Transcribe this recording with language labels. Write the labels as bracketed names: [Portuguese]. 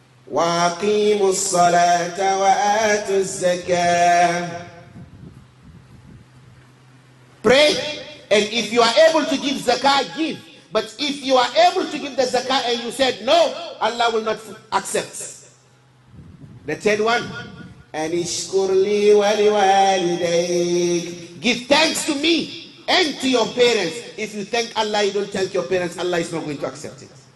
[Arabic] وَأَقِيمُوا الصَّلَاةَ وَآتُوا الزَّكَاةَ. [English] Pray, and if you are able to give zakah, give. But if you are able to give the zakah and you said no, Allah will not accept. The 3rd one, [Arabic] أَنِ اشْكُرْ لِي وَلِوَالِدَيْكَ. [English] Give thanks to me and to your parents. If you thank Allah, you don't thank your parents, Allah is not going to accept it.